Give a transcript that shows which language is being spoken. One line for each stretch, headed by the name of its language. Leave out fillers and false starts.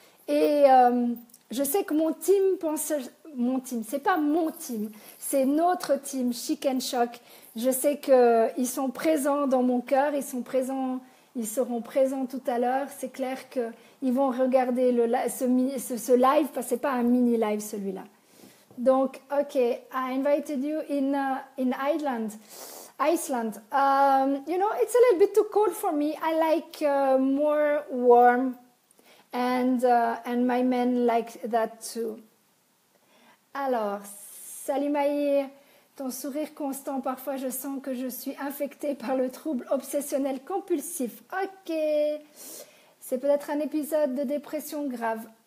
French: Et je sais que mon team pense... Mon team, c'est pas mon team, c'est notre team, Chicken Shock. Je sais qu'ils sont présents dans mon cœur, ils seront présents tout à l'heure. C'est clair qu'ils vont regarder ce live, parce que c'est pas un mini live celui-là.
English: Donc, ok, I invited you in Iceland. You know, it's a little bit too cold for me. I like more warm, and my men like that too.
French: Alors, salut Maïr, ton sourire constant, parfois je sens que je suis infectée par le trouble obsessionnel compulsif. Ok, c'est peut-être un épisode de dépression grave.